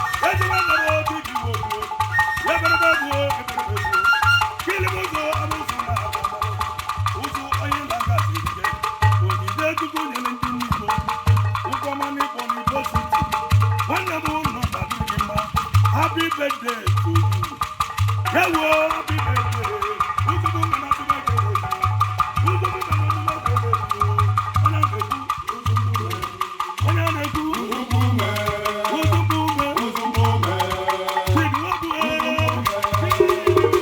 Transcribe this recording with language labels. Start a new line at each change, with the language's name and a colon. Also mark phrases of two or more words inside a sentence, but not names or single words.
Igbo: Ejila nọrọ obi Igbo gboo. Eberebe gboo, eberebe gboo. Kili m ụzọ, abụ ụzọ na-agba mmanụ. Ụzọ onye na-aga siri ike. Onyinye Chukwu nyere ndị Igbo. Ụkwụ ọma n'Igbo, n'Igbo City. Nwanne m nọ na dị gị mma.
English: Happy birthday to you. Ewo, happy birthday.
Igbo: Ụzọ bụ mmanụ,
English: happy birthday.
Igbo: Ụzọ bụ mmanụ,
English: happy birthday.
Igbo: Onye na-ekwu, ụzọ bụ mmanụ. Onye a na-ekwu? Uzukume. Uzukume. Chidiwodu, eh.